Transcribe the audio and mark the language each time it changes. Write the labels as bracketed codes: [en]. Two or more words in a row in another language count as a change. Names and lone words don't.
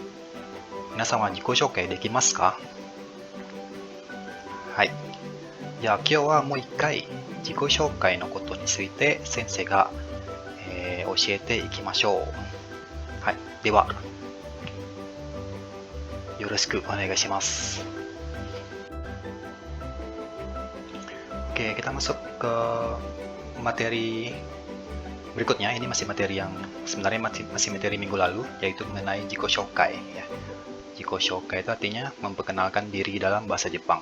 [ja] 皆さんは自己紹介できますか？はい。じゃあ今日はもう一回自己紹介のことについて先生が、教えていきましょう。はい。では、よろしくお願いします。 [id] Oke, kita masuk ke materi berikutnya. Ini masih materi yang sebenarnya masih materi minggu lalu, yaitu mengenai [ja] 自己紹介. [id] Ya. [ja] 自己紹介 [id] itu artinya memperkenalkan diri dalam bahasa Jepang.